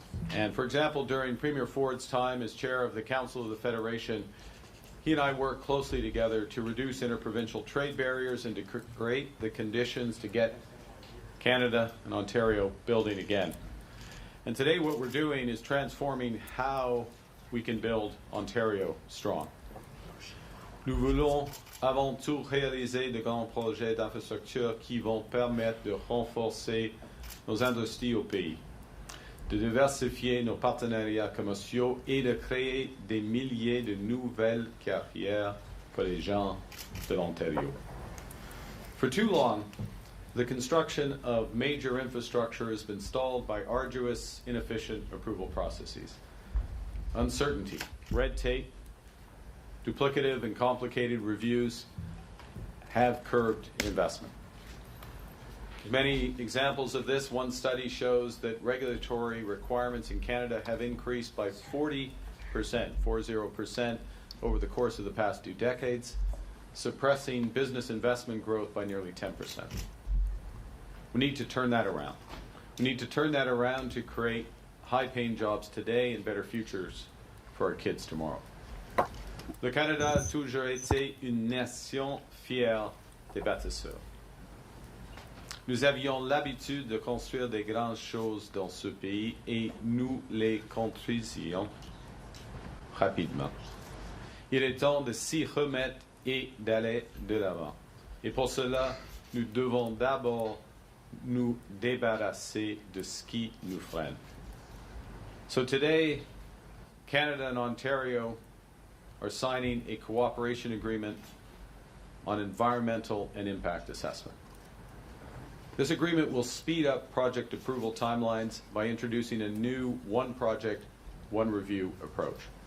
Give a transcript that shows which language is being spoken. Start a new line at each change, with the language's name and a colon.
English: And for example, during Premier Ford's time as chair of the Council of the Federation, he and I work closely together to reduce interprovincial trade barriers and to create the conditions to get Canada and Ontario building again. And today what we're doing is transforming how we can build Ontario strong.
French: Nous voulons avant tout réaliser de grands projets d'infrastructure qui vont permettre de renforcer nos industries au pays, de diversifier nos partenariats commerciaux et de créer des milliers de nouvelles carrières pour les gens de l'Ontario.
English: For too long, the construction of major infrastructure has been stalled by arduous, inefficient approval processes. Uncertainty, red tape, duplicative and complicated reviews have curbed investment. Many examples of this. One study shows that regulatory requirements in Canada have increased by 40%, 40%, over the course of the past 2 decades, suppressing business investment growth by nearly 10%. We need to turn that around. We need to turn that around to create high-paying jobs today and better futures for our kids tomorrow.
French: Le Canada a toujours été une nation fière des bâtisseurs. Nous avions l'habitude de construire des grandes choses dans ce pays et nous les construisions rapidement. Il est temps de s'y remettre et d'aller de l'avant. Et pour cela, nous devons d'abord nous débarrasser de ce qui nous freine.
English: So today, Canada and Ontario are signing a cooperation agreement on environmental and impact assessment. This agreement will speed up project approval timelines by introducing a new one project, one review approach.